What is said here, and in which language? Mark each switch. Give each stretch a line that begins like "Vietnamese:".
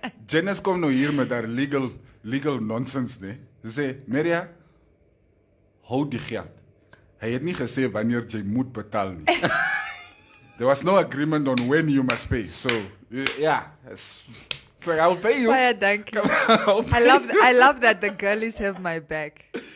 Afrikaans: Janice kom nou hier met haar
English: legal nonsense,
Afrikaans: nee. Sy sê, Maria, hou die geld. Hy het nie gesê wanneer jy moet betaal nie.
English: There was no agreement on when you must pay. So, yeah. It's like, I'll pay you.
Afrikaans: Baie dankie.
English: I love that the girlies have my back.